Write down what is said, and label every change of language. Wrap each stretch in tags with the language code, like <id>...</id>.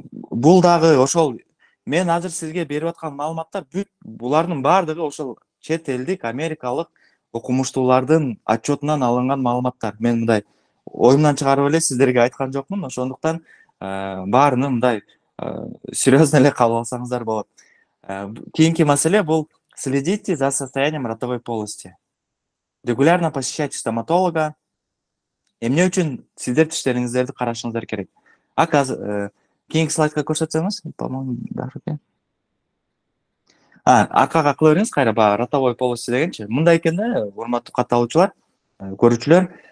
<ky>Бул дагы ошол мен азыр сизге берип аткан маалыматтар бүт булардын баардыгы ошол чет элдик америкалык окумуштуулардын отчетунан алынган маалыматтар. Мен мындай оюмдан чыгарып эле сиздерге айткан жокмун. Ошондуктан баарыны мындай серьезно эле кабыл алсаңыздар болот. Кийинки маселе бул</ky> <ru>следите за состоянием ротовой полости. Регулярно посещайте стоматолога.</ru> <ky>Эмне үчүн сиздер тиштериңиздерди карашыңыздар керек? Кийинки слайдка көрсөтсөңүз, по-моему, даже экен. Аркага кыла бериңиз кайра, баягы ротовой полости дегенчи. Мындай экен да, урматтуу катталуучулар, көрүүчүлөр.</ky>